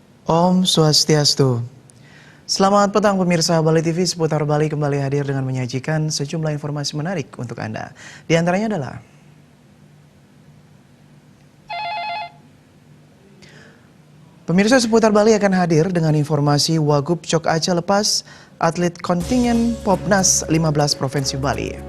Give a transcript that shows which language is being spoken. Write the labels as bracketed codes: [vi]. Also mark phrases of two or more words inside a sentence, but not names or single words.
[id] Om Swastiastu. Selamat petang pemirsa Bali TV, seputar Bali kembali hadir dengan menyajikan sejumlah informasi menarik untuk Anda. Di antaranya adalah pemirsa seputar Bali akan hadir dengan informasi Wagub Cok Aceh lepas atlet kontingen Popnas 15 Provinsi Bali.